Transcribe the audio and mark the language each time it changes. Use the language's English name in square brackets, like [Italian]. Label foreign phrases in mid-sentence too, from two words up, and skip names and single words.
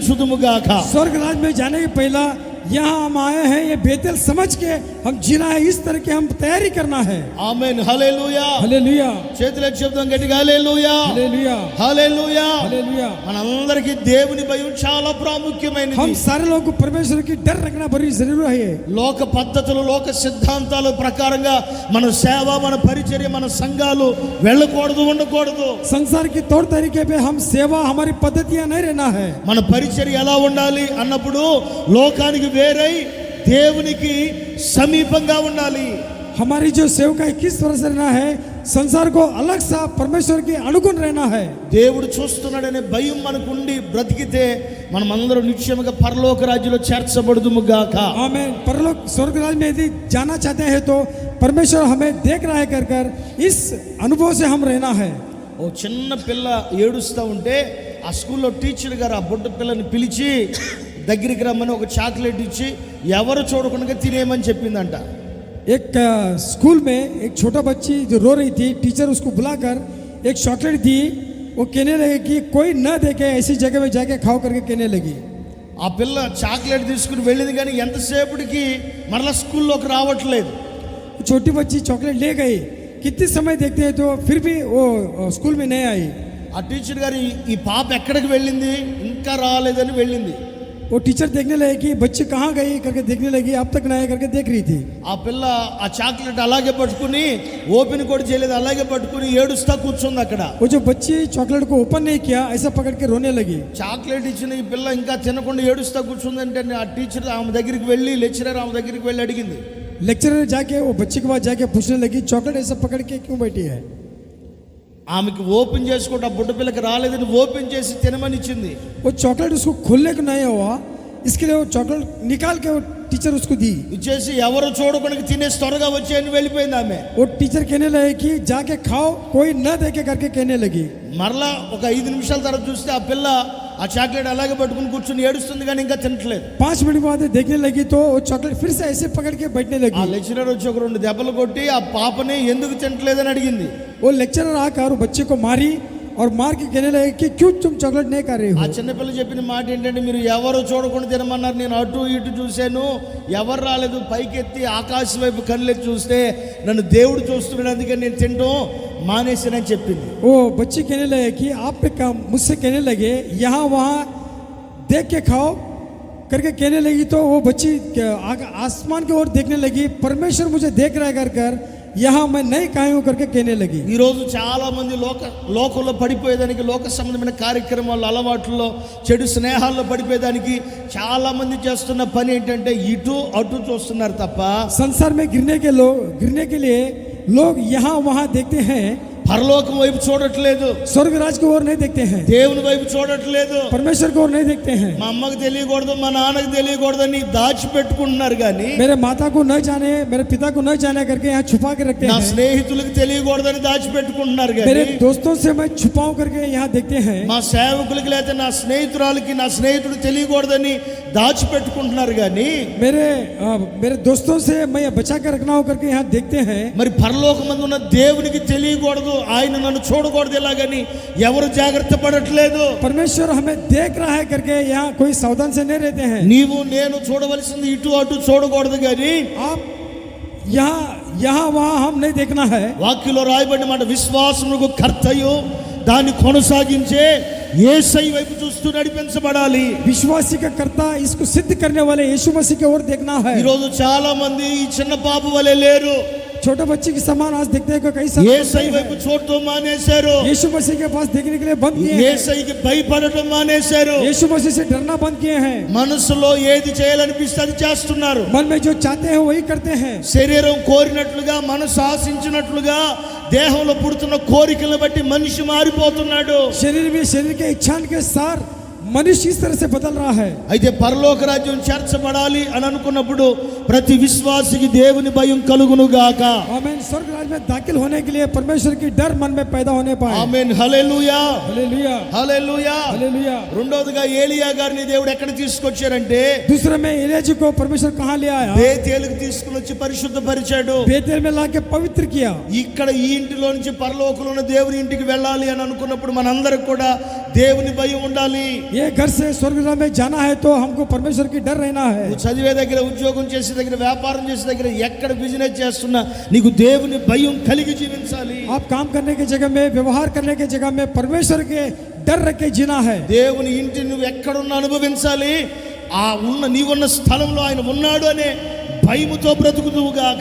[Hindi] स्वर्ग राज में जाने के पहला यहाँ हम आए हैं, ये बेतेल समझ के हम जीना है, इस तरह की हम तैयारी करना है। [Telugu] ఆమేన్ హల్లెలూయా. [Hindi] हालेलुया, [Telugu] చేతులెత్తి చెప్దాం గట్టిగా హల్లెలూయా. [Hindi] हालेलुया, [Telugu] హల్లెలూయా. [Hindi] हालेलुया। [Telugu] మనందరికీ దేవుని భయం చాలా ప్రాముఖ్యమైనది. [Hindi] हम सारे लोगों को परमेश्वर की डर रखना बड़ी जरूरी है। [Telugu] లోక పద్ధతులు లోక సిద్ధాంతాల ప్రకారంగా మన సేవ మన పరిచర్య మన సంఘాలు వెళ్ళకూడదు ఉండకూడదు. [Hindi] संसार के तौर तरीके पे हम सेवा हमारी पद्धतियां नहीं रहना है। [Telugu] మన పరిచర్య ఎలా ఉండాలి అన్నప్పుడు లోకానికి వేరై దేవునికి సమీపంగా ఉండాలి. [Hindi] हमारी जो सेवकाई किस तरह से रहना है, संसार को अलग सा परमेश्वर के अनुगुण रहना है। [Telugu] దేవుడు చూస్తున్నాడనే భయం మనకు ఉండి బ్రతికితే మనం అందరం నిశ్చయముగా పరలోక రాజ్యంలో చేర్చబడుదుము గాక. [Hindi] आमीन। परलोक स्वर्ग राज्य में यदि जाना चाहते हैं तो परमेश्वर हमें देख रहा है कर इस अनुभव से हम रहना है। [Telugu] ఓ చిన్న పిల్ల ఏడుస్తూ ఉంటే ఆ స్కూల్లో టీచర్ గారు ఆ బుడ్డ పిల్లని పిలిచి దగ్గరికి రమ్మని ఒక చాక్లెట్ ఇచ్చి ఎవరు చూడకుండా తినేయమని చెప్పిందంట. [Hindi] एक स्कूल में एक छोटा बच्ची जो रो रही थी, टीचर उसको बुलाकर एक चॉकलेट दी। वो कहने लगी कि कोई न देखे ऐसी जगह में जाके खाओ करके कहने लगी। [Telugu] ఆ పిల్ల చాక్లెట్ తీసుకుని వెళ్ళింది కానీ ఎంతసేపటికి మరలా స్కూల్లోకి రావట్లేదు. [Hindi] छोटी बच्ची चॉकलेट ले गई, कितने समय देखते हैं तो फिर भी वो स्कूल में नहीं आई। [Telugu] ఆ టీచర్ గారు ఈ పాప ఎక్కడికి వెళ్ళింది ఇంకా రాలేదని వెళ్ళింది. [Hindi] वो टीचर देखने लगे कि बच्ची कहाँ गई करके देखने लगी, अब तक नहीं करके देख रही थी। [Telugu] ఆ పిల్ల ఆ చాక్లెట్ అలాగే పట్టుకుని ఓపెన్ కూడా చేయలేదు, అలాగే పట్టుకుని ఏడుస్తా కూర్చుంది అక్కడ. [Hindi] वो जो बच्ची चॉकलेट को ओपन नहीं किया, ऐसा पकड़ के रोने लगी। [Telugu] చాక్లెట్ ఇచ్చిన ఈ పిల్ల ఇంకా తినకుండా ఏడుస్తా కూర్చుందంటే ఆ టీచర్ ఆమె దగ్గరికి వెళ్ళి లెక్చరర్ ఆమె దగ్గరికి వెళ్ళి అడిగింది. [Hindi] लेक्चरर जाके वो बच्ची के पास जाके पूछने लगी, चॉकलेट ऐसा पकड़ के क्यों बैठी है। [Telugu] ఆమెకి ఓపెన్ చేసుకోవడం బుడ్డ పిల్లకి రాలేదని ఓపెన్ చేసి తినమని ఇచ్చింది. [Hindi] वो चॉकलेट उसको खोलने को नहीं हुआ, इसके लिए वो चॉकलेट निकाल के वो टीचर उसको दी। [Telugu] ఇచ్చేసి ఎవరు చూడకుండా తినేసి త్వరగా వచ్చేయని వెళ్ళిపోయింది ఆమె. [Hindi] वो टीचर कहने लगे कि जाके खाओ, कोई न देखे करके कहने लगी। [Telugu] మరలా ఒక 5 నిమిషాల తర్వాత చూస్తే ఆ పిల్ల ఆ చాక్లెట్ అలాగే పట్టుకుని కూర్చుని ఏడుస్తుంది కానీ ఇంకా తినట్లేదు. [Hindi] 5 मिनट बाद देखने लगी तो वो चॉकलेट फिर से ऐसे पकड़ के बैठने [Telugu] ఆ [Hindi] लगी। [Telugu] లెక్చరర్ వచ్చి ఒక 2 దెబ్బలు కొట్టి ఆ పాపని ఎందుకు తినట్లేదని అడిగింది. [Hindi] वो लेक्चरर आकर वो बच्चे को मारी और मार के कहने लगे कि क्यों तुम चॉकलेट नहीं खा रही [Telugu] ఆ [Hindi] हो। [Telugu] చిన్నపిల్ల చెప్పిన మాట ఏంటంటే మీరు ఎవరు చూడకుండా తినమన్నారు, నేను అటు ఇటు చూశాను ఎవరు రాలేదు, పైకెత్తి ఆకాశం వైపు కళ్ళెత్తి చూస్తే నన్ను దేవుడు చూస్తున్నాడు అందుకని నేను తినడం మానేసానని చెప్పింది. [Hindi] वो बच्चे कहने लगे कि आप पे काम मुझसे कहने लगे यहाँ वहाँ देख के खाओ करके कहने लगी तो वो बच्ची आसमान की ओर देखने लगी, परमेश्वर मुझे देख रहा है कर यहाँ मैं नहीं खाई हूँ करके कहने लगी। [Telugu] ఈ రోజు చాలా మంది లోకంలో పడిపోయేదానికి లోక సంబంధమైన కార్యక్రమాలు అలవాట్లలో చెడు స్నేహాల్లో పడిపోయేదానికి చాలా మంది చేస్తున్న పని ఏంటంటే ఇటు అటు చూస్తున్నారు తప్ప [Hindi] संसार में गिरने के लिए लोग यहाँ वहाँ देखते हैं, [Telugu] పరలోకం వైపు చూడట్లేదు, [Hindi] स्वर्ग राज की ओर नहीं देखते हैं, [Telugu] దేవుని వైపు చూడట్లేదు. [Hindi] परमेश्वर की ओर नहीं देखते हैं। [Telugu] మా అమ్మకి తెలియకూడదు మా నాన్నకి తెలియకూడదని దాచిపెట్టుకుంటున్నారు కానీ [Hindi] मेरे माता को न जाने, मेरे पिता को न जाने करके यहाँ छुपा के रखते [Telugu] నా [Hindi] हैं। [Telugu] స్నేహితులకు తెలియకూడదని దాచిపెట్టుకుంటున్నారు [Hindi] मेरे [Telugu] కానీ [Hindi] दोस्तों से मैं छुपाऊं करके यहाँ देखते हैं। [Telugu] మా సేవకులకి లేదా నా స్నేహితురాలకి నా స్నేహితుడు తెలియకూడదని దాచిపెట్టుకుంటున్నారు కానీ [Hindi] मेरे दोस्तों से मैं बचा कर रखना हो करके यहाँ देखते हैं। [Telugu] మరి పరలోకమందు ఉన్న దేవునికి తెలియకూడదు, ఆయన నన్ను చూడకూడదు ఎలాగని ఎవరు జాగ్రత్త పడట్లేదు. [Hindi] परमेश्वर हमें देख रहा है करके यहाँ कोई सावधान से नहीं रहते हैं। [Telugu] నీవు నేను చూడవలసింది ఇటు అటు చూడకూడదు కానీ [Hindi] आप यहाँ वहाँ हम नहीं देखना है। [Telugu] వాక్యంలో రాయబడిన మాట విశ్వాసమునకు కర్తయు దాన్ని కొనసాగించే యేసయ్య వైపు చూస్తూ నడిపించబడాలి. [Hindi] विश्वासी का कर्ता इसको सिद्ध करने वाले यीशु मसीह की ओर देखना है। [Telugu] ఈ రోజు చాలా మంది ఈ చిన్న పాప వలె లేరు, [Hindi] छोटे बच्चे के समान आज देखते हैं कि कई सारे [Telugu] యేసయ్య వైపు చూడటం మానేశారు, [Hindi] यीशु मसीह के पास देखने के लिए बंद किए हैं, [Telugu] యేసయ్యకి భయపడటం మానేశారు. [Hindi] यीशु मसीह से डरना बंद किए हैं। [Telugu] మనసులో ఏది చేయాలనిపిస్తే అది చేస్తున్నారు. [Hindi] मन में जो चाहते हैं वही करते हैं। [Telugu] శరీరం కోరినట్లుగా మనసు ఆశించినట్లుగా దేహంలో పుడుతున్న కోరికలను బట్టి మనిషి మారిపోతున్నాడు. [Hindi] शरीर में शरीर के इच्छा के सार मनुष्य इस तरह से बदल रहा है। [Telugu] అయితే పరలోక రాజ్యం చేర్చబడాలి అని అనుకున్నప్పుడు ప్రతి విశ్వాసికి దేవుని భయం కలుగును గాక. [Hindi] आमीन। स्वर्ग राज्य में दाखिल होने के लिए परमेश्वर की डर मन में पैदा होने पाए। [Telugu] ఆమేన్ హల్లెలూయా [Hindi] हालेलुया, [Telugu] హల్లెలూయా. [Hindi] हालेलुया। [Telugu] రెండోదిగా ఏలియా గారిని దేవుడు ఎక్కడ తీసుకొచ్చారంటే [Hindi] दूसरे में एलिया जी को परमेश्वर कहाँ ले आया? [Telugu] బేతేలుకు తీసుకుని వచ్చి పరిశుద్ధపరిచాడు. [Hindi] बेतेल में लाके पवित्र किया। [Telugu] ఇక్కడ ఈ ఇంటిలో నుంచి పరలోకంలో ఉన్న దేవుని ఇంటికి వెళ్ళాలి అని అనుకున్నప్పుడు మనందరికి కూడా దేవుని భయం ఉండాలి. [Hindi] ये घर से स्वर्गराज में जाना है तो हमको परमेश्वर की डर रहना है। [Telugu] నువ్వు చదివే దగ్గర, ఉద్యోగం చేసే దగ్గర, వ్యాపారం చేసే దగ్గర, ఎక్కడ బిజినెస్ చేస్తున్నా నీకు దేవుని భయం కలిగి జీవించాలి. [Hindi] आप काम करने की जगह में, व्यवहार करने की जगह में परमेश्वर के डर रख के जीना है। [Telugu] దేవుని ఇంటిని నువ్వు ఎక్కడున్నా అనుభవించాలి. ఆ నీవున్న స్థలంలో ఆయన ఉన్నాడు అనే భయముతో బ్రతుకుదువుగాక.